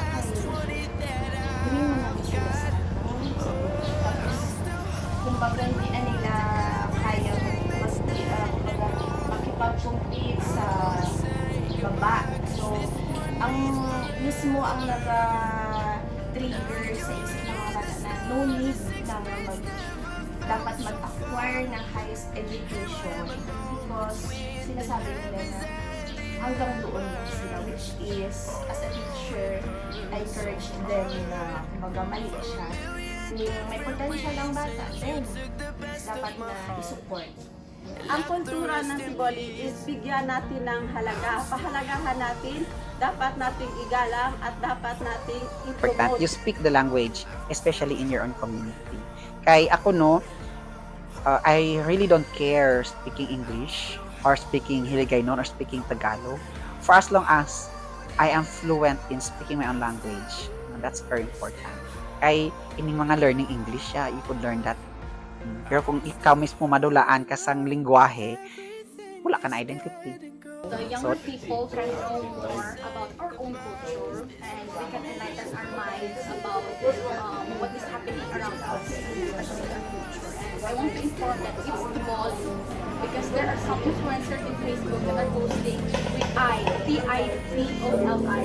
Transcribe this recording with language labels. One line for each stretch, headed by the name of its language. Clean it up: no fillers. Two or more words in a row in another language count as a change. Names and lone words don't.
Filipino: Hindi mo na sila sa tapos kumbaga hindi na nila kaya makipag-compete sa baba. So, ang mismo ang nag-trigger sa isip ng mga bata na
English: no need
Filipino: na dapat mag-acquire ng
English: highest education
Filipino: because sinasabi nila na hanggang doon lang sila,
English: which is, as a teacher, I encourage them na
Filipino: kumbaga mali siya. Kung may potential ng bata, then dapat na isupport. Ang kultura ng Tiboli is bigyan natin ng halaga. Pahalagahan natin, dapat nating igalang at dapat nating
English: Important,
Filipino: i-promote.
English: you speak the language, especially in your own community.
Hiligaynon: Kay ako no,
English: I really don't care speaking English or speaking Hiligaynon or speaking Tagalog for as long as I am fluent in speaking my own language. That's very important.
Hiligaynon: Kay ining mga
English: learning English, you could learn that.
Hiligaynon: Pero kung ikaw mismo madulaan ka sang lingwahe, wala ka na identity.
English: The younger people can know more about our own culture and we can enlighten our minds about what is happening around us, especially our culture. And I want to inform that it's Tiboli because there are some influencers in Facebook that are posting with T-I-B-O-L-I.